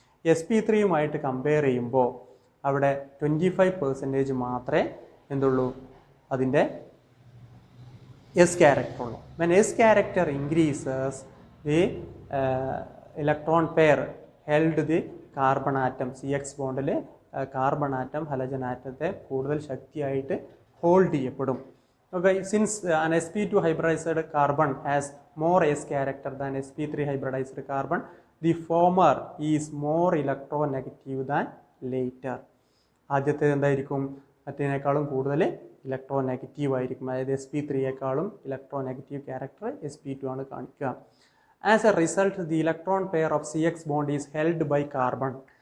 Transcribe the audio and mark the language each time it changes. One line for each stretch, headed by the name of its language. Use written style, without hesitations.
Malayalam: sp3യുമായിട്ട് compare ചെയ്യുമ്പോൾ അവിടെ 25% മാത്രമേ എന്തുള്ളൂ അതിൻ്റെ S ക്യാരക്ടറുള്ളൂ.
English: when S character increases the electron pair held the
Malayalam: carbon atom CX ബോണ്ടിൽ carbon atom ഹലജൻ ആറ്റത്തെ കൂടുതൽ ശക്തിയായിട്ട് ഹോൾഡ് ചെയ്യപ്പെടും.
English: Okay, since an sp2 hybridized carbon has more s character than sp3 hybridized carbon, the former is more electronegative than later.
Malayalam: ആദ്യത്തെ എന്തായിരിക്കും? മറ്റേതിനേക്കാളും കൂടുതൽ electronegative ആയിരിക്കും. അതായത് sp3യേക്കാളും electronegative character sp2 ആണ് കാണിക്കുക.
English: As a result the electron pair of CX bond is held by carbon.